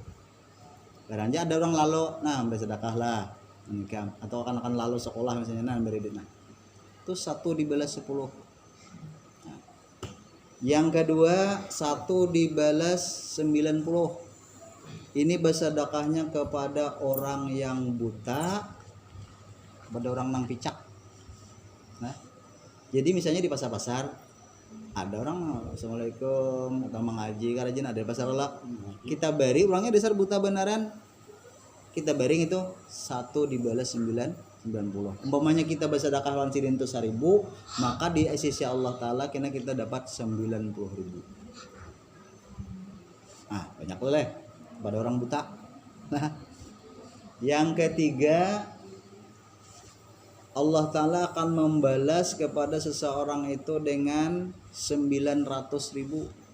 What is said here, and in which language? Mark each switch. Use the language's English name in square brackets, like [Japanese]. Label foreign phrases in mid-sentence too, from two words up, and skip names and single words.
[Indonesian] Barangnya ada orang lalu, nah bersedekah lah, atau akan lalu sekolah misalnya, nah beri duit, nah itu 1 dibalas 10. Nah, yang kedua 1 dibalas 90. Ini bersedekahnya kepada orang yang buta, [Banjar] kepada orang nang picak. [Indonesian] Nah, jadi misalnya di pasar-pasar ada orang assalamualaikum atau mengaji karajin ada di pasar lah, kita beri orangnya dasar buta benaran, kita beri itu 1 dibalas 90. Umpamanya kita bersedekah lawan sidin itu 1000, maka di sisi Allah Taala kita dapat 90.000. Nah, banyak boleh pada orang buta. Nah, yang ketiga Allah Ta'ala akan membalas kepada seseorang itu dengan 900.000.